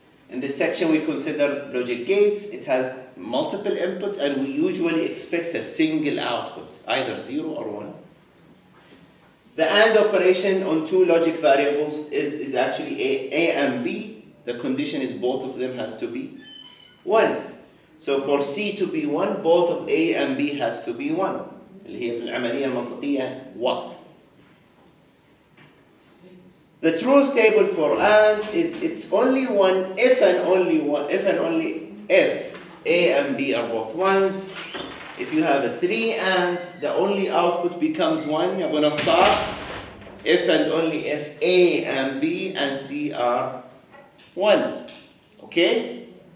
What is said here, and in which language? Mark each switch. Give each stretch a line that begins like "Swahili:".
English: In this section we consider logic gates. It has multiple inputs and we usually expect a single output. either 0 or 1. The AND operation on two logic variables is actually A and B. The condition is both of them has to be 1. So for C to be 1, both of A and B has to be 1.
Arabic: اللي هي بالعملية المنطقية 1.
English: The truth table for AND is it's only 1 if and only if A and B are both 1s. If you have 3 ANDs, the only output becomes 1.
Arabic: يا أبو نصار.
English: If and only if A and B and C are 1. Okay?